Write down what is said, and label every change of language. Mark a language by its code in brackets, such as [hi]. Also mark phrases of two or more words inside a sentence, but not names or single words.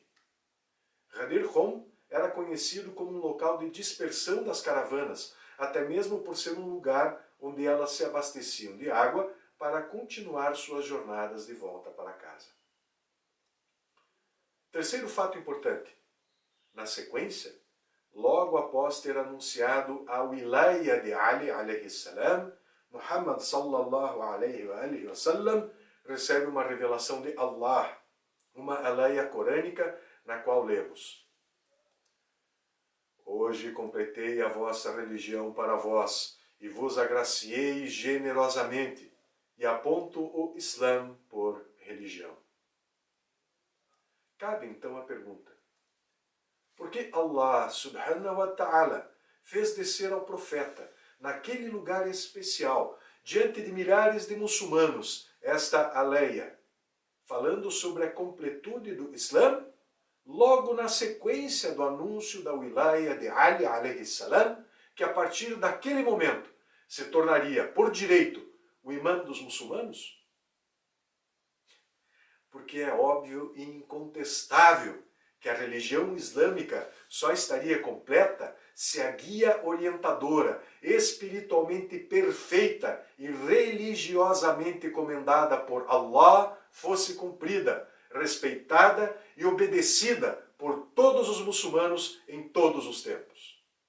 [pt] Ghadir Hum era conhecido como um local de dispersão das caravanas, até mesmo por ser um lugar onde elas se abasteciam de água para continuar suas jornadas de volta para casa. Terceiro fato importante. Na sequência, logo após ter anunciado a wilaya de Ali [ar] عليه السلام, [pt] Muhammad [ar] صلى الله عليه وسلم [pt] recebe uma revelação de Allah, uma aleia corânica na qual lemos: Hoje completei a vossa religião para vós e vos agraciei generosamente e aponto o Islã por religião. Cabe então a pergunta: por que Allah [ar] سبحانه وتعالى [pt] fez descer ao profeta, naquele lugar especial, diante de milhares de muçulmanos, esta aleia, falando sobre a completude do Islã, logo na sequência do anúncio da wilaya de Ali [ar] عليه السلام, [pt] que a partir daquele momento se tornaria, por direito, o imã dos muçulmanos? Porque é óbvio e incontestável que a religião islâmica só estaria completa se a guia orientadora, espiritualmente perfeita e religiosamente comendada por Allah fosse cumprida, respeitada e obedecida por todos os muçulmanos em todos os tempos.